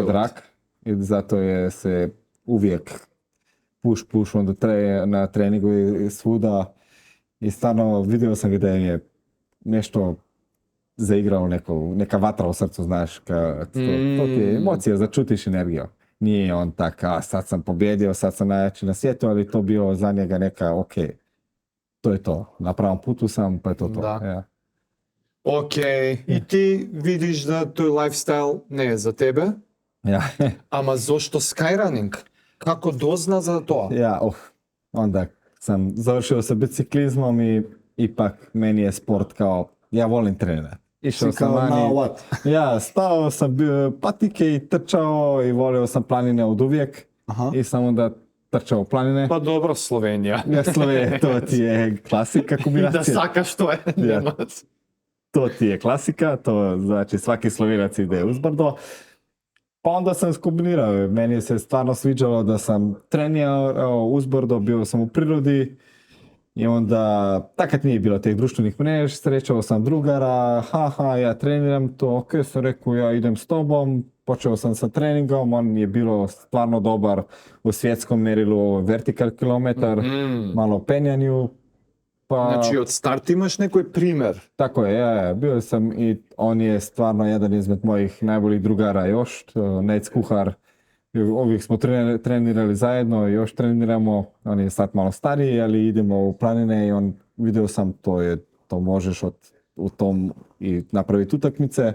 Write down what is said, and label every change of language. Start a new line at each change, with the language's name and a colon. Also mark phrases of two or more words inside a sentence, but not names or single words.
Croatian: drag i zato je se uvijek push onda na treningu i svuda i stvarno vidio sam gdje je nešto zaigrao neka vatra u srcu, znaš, to ti je emocija, začutiš energiju. Nije on tak, sad sam pobjedio, sad sam najjači na svijetu, ali to bio za njega neka, ok, to je to, na pravom putu sam, pa je to to. Da. Ja.
Macedonian: Океј, и ти видиш да тој лайфстайл не е за тебе,
Croatian: Ja.
Macedonian: ама зошто Skyrunning? Како дозна за тоа?
Croatian: Ja, onda sam završio sa biciklizmom i ipak meni je sport kao, ja volim trenirati. Išao Si sam kao vani,
English: now what?
Croatian: ja, stao sam patike i trčao i volio sam planine od uvijek Aha. i sam onda trčao u planine.
Macedonian: Па добро, Словенија.
Croatian: Ja, Slovenija, to ti je klasika
Macedonian: И да
Croatian: kombinacija.
Macedonian: сакаш тоа е.
Croatian: Ja.
Macedonian: Нема.
Croatian: To ti je klasika, to znači svaki Slovenac ide uzbrdo. Pa onda sam skombinirao, meni se stvarno sviđalo da sam trenirao uzbrdo, bio sam u prirodi i onda, takad nije bilo tih društvenih mrež, srećao sam drugara, ja treniram to, ok, sam rekao ja idem s tobom, počeo sam sa treningom, on je bilo stvarno dobar u svjetskom merilu, vertikal kilometar, malo penjanju, pa...
Macedonian: Значи од старт имаш некој пример.
Croatian: Tako je, ja, bio sam i on je stvarno jedan izmed mojih najboljih drugara još, Nec Kuhar. Uvijek smo trenirali zajedno, još treniramo, on je sad malo stariji, ali idemo u planine i on, vidio sam, to možeš u tom i napraviti utakmice.